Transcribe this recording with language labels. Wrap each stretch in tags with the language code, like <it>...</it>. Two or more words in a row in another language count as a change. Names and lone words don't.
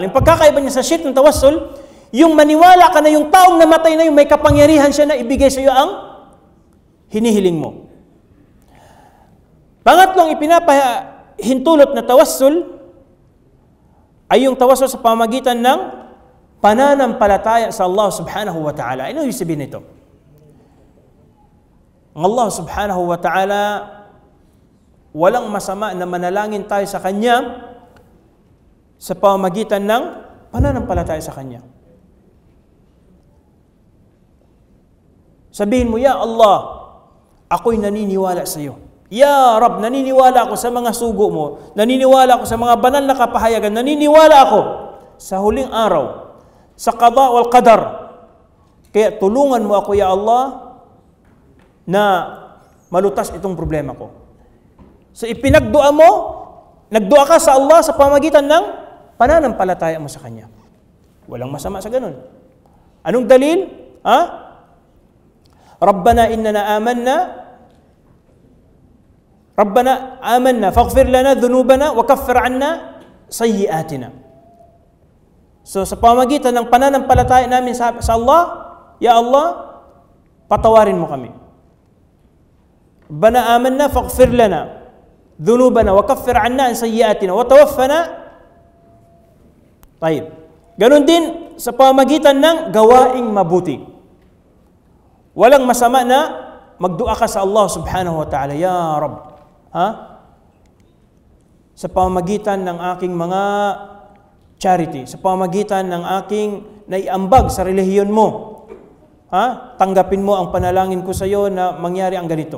<tl>Yung pagkakaiba niya sa shirk ng tawassul, yung maniwala ka na yung taong namatay na yung may kapangyarihan siya na ibigay sa iyo ang hinihiling mo. Pangatlong ipinapahintulot na tawassul ay yung tawassul sa pamagitan ng pananampalataya sa Allah</tl> <ar>سبحانه وتعالى.</ar> <tl>Ano yung sabihin nito? Ang Allah</tl> <ar>سبحانه وتعالى,</ar> <tl>walang masama na manalangin tayo sa Kanya sa pamagitan ng pananampalataya sa Kanya. Sabihin mo, Ya Allah, ako'y naniniwala sa iyo. Ya Rab, naniniwala ako sa mga sugo mo. Naniniwala ako sa mga banal na kapahayagan. Naniniwala ako sa huling araw, sa</tl> <ar>القضاء والقدر.</ar> <tl>Kaya tulungan mo ako, Ya Allah, na malutas itong problema ko. So ipinagdua mo, nagdua ka sa Allah sa pamagitan ng pananampalataya mo sa Kanya. Walang masama sa ganun. Anong dalil?</tl> <ar>ربنا إننا آمنا فاغفر لنا ذنوبنا وكفر عنا سيئاتنا.</ar> <tl>So sa pamagitan ng pananampalataya namin sa Allah, Ya Allah, patawarin mo kami.</tl> <ar>ربنا آمنا فاغفر لنا ذنوبنا وكفر عنا عن سيئاتنا وتوفنا.</ar> <tl>Tayyib. Ganon din sa pamamagitan ng gawaing mabuti. Walang masama na magdua ka sa Allah</tl> <ar>سبحانه وتعالى,</ar> <tl>Ya Rabb, sa pamamagitan ng aking mga charity, sa pamamagitan ng aking naiambag sa relihiyon mo, tanggapin mo ang panalangin ko sa iyo na mangyari ang ganito.</tl>